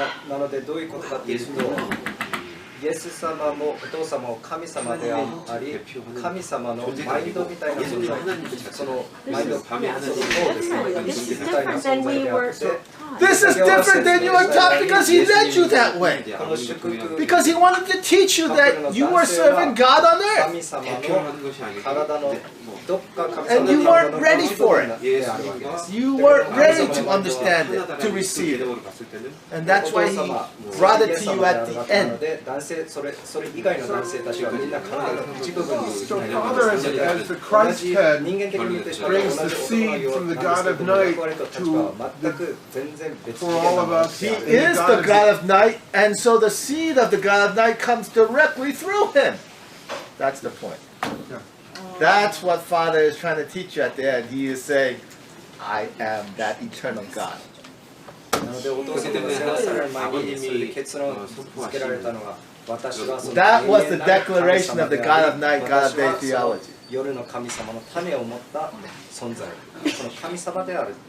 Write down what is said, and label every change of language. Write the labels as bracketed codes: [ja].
[ja] なのでどういうことかというと、イエス様もお父様も神様であり、神様のマインドみたいな存在、そのマインドをですね、みたいな存在であって、 [en] This is different than you were taught because He led you that way. Because He wanted to teach you that you were serving God on earth. And you weren't ready for it. You weren't ready to understand it, to receive it. And that's why He brought it to you at the end. So Father, as the Christ head, brings the seed from the God of night for all of us. He is the God of night, and so the seed of the God of night comes directly through Him. That's the point. That's what Father is trying to teach you at the end. He is saying, I am that eternal God. [ja] なのでお父様が世話される前にそれで結論をつけられたのが私はその [en] That was the declaration of the God of night, God of day theology. [ja] 夜の神様の種を持った存在、その神様である。